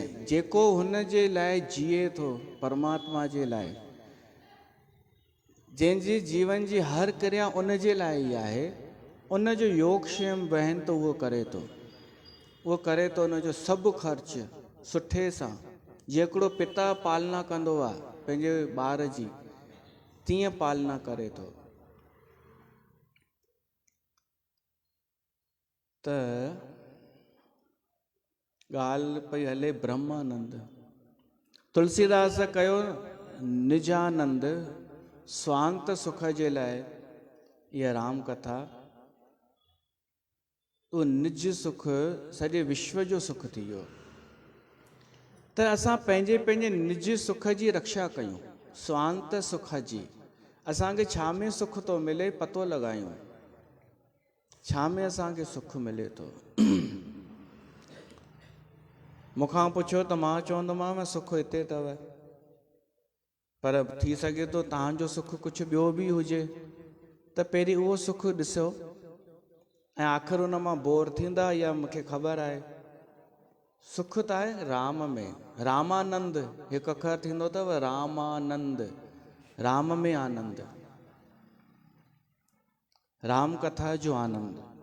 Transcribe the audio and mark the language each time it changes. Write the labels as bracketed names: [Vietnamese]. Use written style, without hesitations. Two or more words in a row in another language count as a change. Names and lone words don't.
[Sindhi] जेको हुन जे लाइ जिए थो, परमात्मा जे लाइ, जंहिंजी जीवन जी हर क्रिया उन जे लाइ ई आहे, उन जो योगक्षेम बहन त उहो करे थो, उहो करे थो उन जो सभु ख़र्च सुठे सां। जेकड़ो पिता पालना कंदो आहे पंहिंजे ॿार जी, तीअं पालना करे थो। त ॻाल्हि पई हले ब्रह्मानंद। तुलसीदास कयो निजानंद, स्वांत सुख जे लाइ इहा राम कथा। उहो निज सुख सॼे विश्व जो सुख थी वियो। त असां पंहिंजे निज सुख जी रक्षा कयूं, स्वांत सुख जी। असांखे छा में सुख थो मिले पतो लॻायूं, छा में असांखे सुख मिले थो। मूंखां पुछो त मां चवंदोमांव सुख हिते अथव, पर थी सघे थो तव्हांजो सुख कुझु ॿियो बि हुजे, त पहिरीं उहो सुख ॾिसो ऐं आख़िर उन मां बोर थींदा या मूंखे ख़बर आहे सुख त आहे राम में। रामानंद हिकु अखर थींदो अथव रामानंद, राम में आनंद, राम कथा जो आनंद।